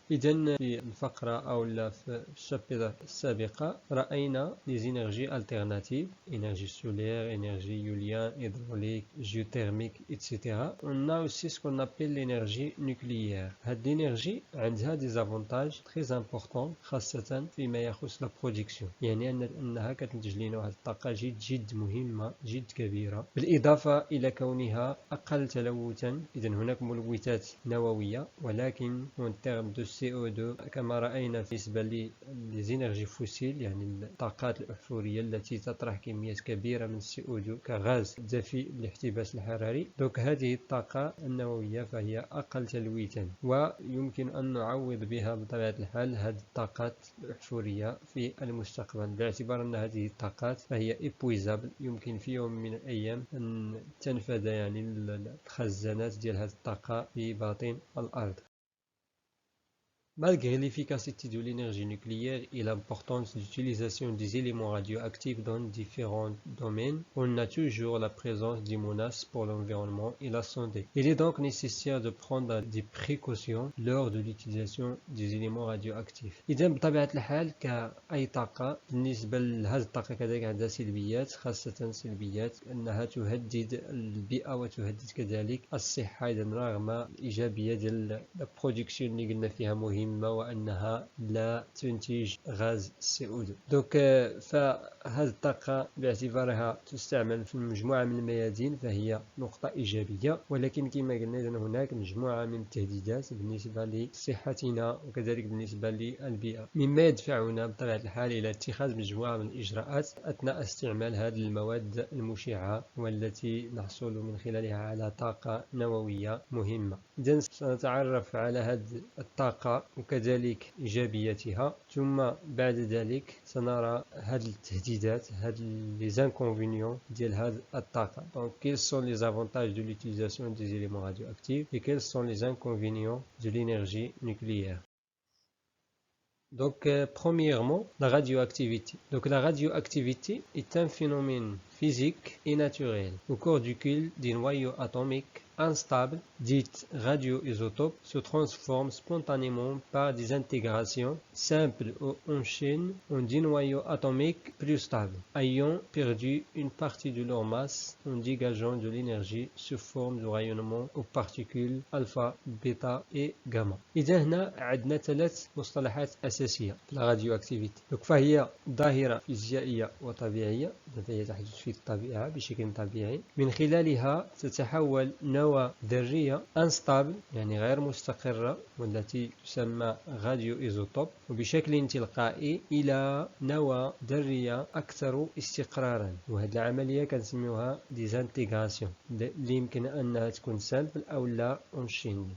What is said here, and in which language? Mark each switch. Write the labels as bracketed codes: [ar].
[ar] إذن في الفقرة أو في الشابتر السابقة رأينا [fr] les énergies alternatives, énergie solaire, énergie hydraulique, géothermique, etc. On a aussi ce qu'on appelle l'énergie nucléaire. Cette énergie a des avantages très importants [ar] خاصة فيما يخص [fr] la production. [ar] يعني أنها كتنتج لنا واحد الطاقة جد مهمة جد كبيرة، بالإضافة إلى كونها أقل تلوثا. إذا هناك ملوثات نووية، ولكن [fr] en termes de [ar] CO2 كما رأينا بالنسبة للإنرجي فوسيل، يعني الطاقات الأحفورية التي تطرح كميات كبيرة من CO2 كغاز دفيء للاحتباس الحراري. دوك هذه الطاقة النووية فهي أقل تلويثا، ويمكن أن نعوض بها بطبيعة الحال هذه الطاقات الأحفورية في المستقبل، باعتبار أن هذه الطاقات فهي إبويزابل، يمكن في يوم من الأيام أن تنفذ يعني الخزانات ديال هذه الطاقة في باطن الأرض. [fr] Malgré l'efficacité de l'énergie nucléaire et l'importance d'utilisation des éléments radioactifs dans différents domaines, on a toujours la présence des menaces pour l'environnement et la santé. Il est donc nécessaire de prendre des précautions lors de l'utilisation des éléments radioactifs. [ar] إذا بطبيعة الحال كأي طاقة، بالنسبة لهذه الطاقة كذلك عندها سلبيات، خاصة سلبيات أنها تهدد البيئة وتهدد كذلك الصحة. إذا رغم الإيجابية ديال البرودكسيون اللي قلنا فيها مهمة وأنها لا تنتج غاز CO2. دوك فهذه الطاقة باعتبارها تستعمل في مجموعة من الميادين فهي نقطة إيجابية، ولكن كما قلنا إذا هناك مجموعة من التهديدات بالنسبة لصحتنا وكذلك بالنسبة للبيئة، مما يدفعنا بطبيعة الحال إلى اتخاذ مجموعة من الإجراءات أثناء استعمال هذه المواد المشعة والتي نحصل من خلالها على طاقة نووية مهمة. إذا سنتعرف على هذه الطاقة وكذلك إيجابياتها، ثم بعد ذلك سنرى هذه التهديدات، هذه [fr] les inconvénients [ar] ديال هذه الطاقة. [fr] Donc quels sont les avantages de l'utilisation des éléments radioactifs et quels sont les inconvénients de l'énergie nucléaire. Donc premièrement, la radioactivité. Donc la radioactivité est un phénomène physique et naturel au cours duquel des noyaux atomiques instables, dites radioisotopes, se transforment spontanément par des intégrations simples ou en chaîne en des noyaux atomiques plus stables, ayant perdu une partie de leur masse en dégageant de l'énergie sous forme de rayonnement aux particules alpha, bêta et gamma. [ar] إذا هنا عندنا ثلاث مصطلحات أساسية في الراديوأكتيفيتي. فهي ظاهرة فيزيائية وطبيعية التي تحدث في الطبيعة بشكل طبيعي، من خلالها تتحول نوى ذرية انستابل يعني غير مستقرة والتي تسمى راديو ايزوتوب وبشكل تلقائي إلى نوى ذرية أكثر استقرارا، وهذه العملية كنسميوها ديزانتيغراسيون، اللي يمكن أنها تكون سامبل أو لا اونشين.